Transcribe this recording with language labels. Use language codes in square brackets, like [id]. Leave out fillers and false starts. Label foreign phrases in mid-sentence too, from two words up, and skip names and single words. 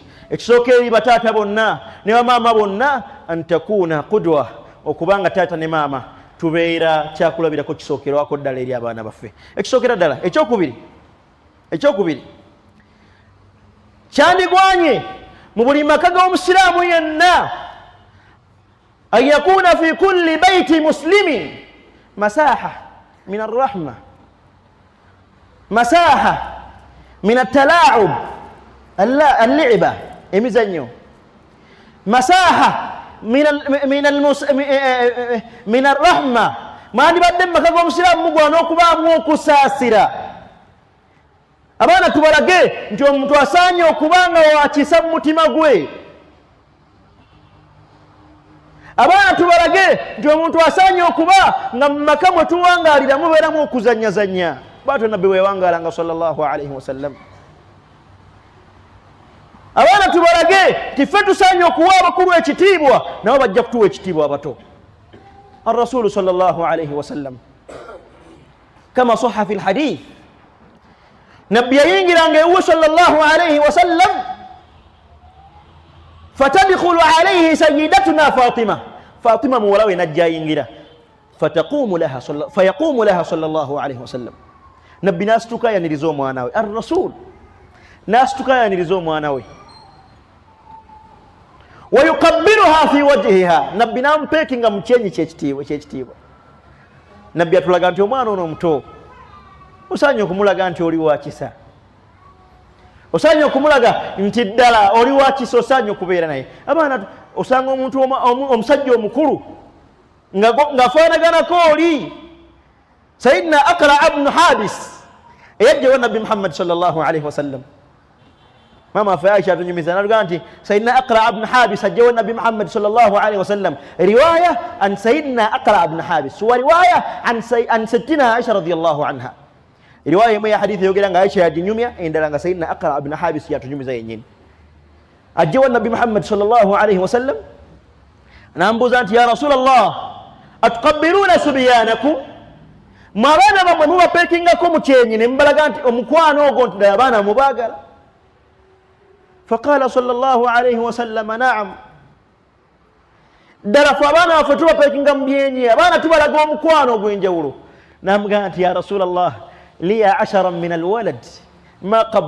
[lg] Ekisooka eri bataata bonna ne bamaama bonna [ar] أن تكون قدوة, [lg] okubanga taata ne maama tubeera kyakulabirako kisookerwako ddala eri abaana baffe. Ekisookera ddala ekyokubiri kyandigwanye mu buli maka g'omusiraamu yenna [ar] أن يكون في كل بيت مسلم مساحة من الرحمة، مساحة من التلاعب, al-li'ba, emizannyo, مساحة من الرحمة. [lg] Mwandibadde mu maka g'omusiraamu mugwana okubaamu okusaasira. Abaana tubalage nti omuntu asaanye okubanga wakisa mu mutima gwe. Abaana tubalage nti omuntu asaanye okuba nga mu maka mwe tuwangaalira mubeeramu okuzanyazanya. Bw'atyo Nabbi weewangaalanga [ar] صلى الله عليه وسلم. [lg] Abaana tubalage nti ffe tusaanye okuwa abakulu ekitiibwa, nabo bajja kutuwa ekitiibwa abato. [ar] الرسول صلى الله عليه وسلم كما صح في الحديث, [lg] Nabbi yayingiranga ewuwe [ar] صلى الله عليه وسلم فتدخل عليه سيدتنا فاطمة [lg] muwala we najja ayingira [ar] فيقوم لها صلى الله عليه وسلم. [lg] Nabbi n'asituka yaniriza omwana we, ar-Rasul n'asituka yaniriza omwana we, [ar] ويقبلها في وجهها, [lg] Nabbi n'amupeekinga mu kyenyi kyekitiibwa. Nabbi atulaga nti omwana ono omuto osaanye okumulaga nti oli wakisa, osaanye okumulaga nti ddala oli wakisa, osaanye okubeera naye. Abaana osanga omuntu omusajja omukulu ng'afaanaganako oli Sayyidina Aqra' ibn Habis eyajjawo Nabbi Muhammad [ar] صلى الله عليه وسلم. [lg] Mama afe Aisha atunyumiza n'aluga nti Sayyidina Aqra' ibn Habis ajjawo Nabbi Muhammad [ar] صلى الله عليه وسلم. رواية عن سيدنا أقرع بن حابس ورواية عن سيدتنا عائشة رضي الله عنها. [lg] riwaya imwe ya hadithi yogera nga Aisha yajinyumya endala nga Sayyidina Aqra ibn Habis yatunyumiza yennyini ajjawa Nabi Muhammad [ar] صلى الله عليه وسلم [lg] nambuza nti [ar] يا رسول الله أتقبلون صبيانكم [lg] mwabana bamwe mubapekingako mukyenyi ne mbalaga nti omukwano ogwo nti abaana mubagala [ar] فقال صلى الله عليه وسلم نعم [lg] dara fa abaana baffe tubapekinga mu byenyi abaana tubalaga omukwano ogw'enjawulo namugamba nti [ar] يا رسول الله لي 10 من الولد ما